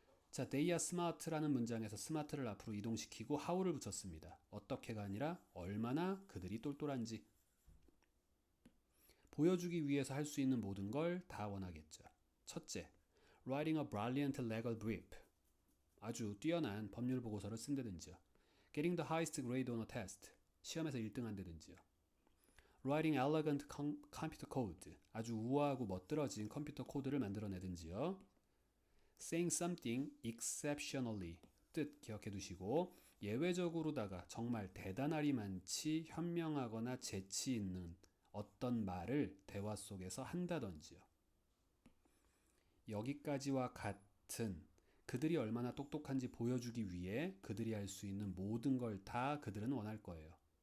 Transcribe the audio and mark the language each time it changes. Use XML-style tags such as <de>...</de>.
<ko>자,</ko> <en>they are smart</en> <ko>라는 문장에서 smart를 앞으로 이동시키고 how를 붙였습니다. 어떻게가 아니라 얼마나 그들이 똘똘한지. 보여주기 위해서 할 수 있는 모든 걸 다 원하겠죠.</ko> <en>첫째, writing a brilliant legal brief.</en> <ko>아주 뛰어난 법률 보고서를 쓴다든지요.</ko> <en>getting the highest grade on a test.</en> <ko>시험에서 1등 한다든지요.</ko> <en>writing elegant computer code.</en> <ko>아주 우아하고 멋들어진 컴퓨터 코드를 만들어내든지요.</ko> <en>saying something exceptionally.</en> <ko>뜻 기억해 두시고 예외적으로다가 정말 대단하리만치 현명하거나 재치 있는 어떤 말을 대화 속에서 한다든지요. 여기까지와 같은 그들이 얼마나 똑똑한지 보여주기 위해 그들이 할 수 있는 모든 걸 다 그들은 원할 거예요.</ko>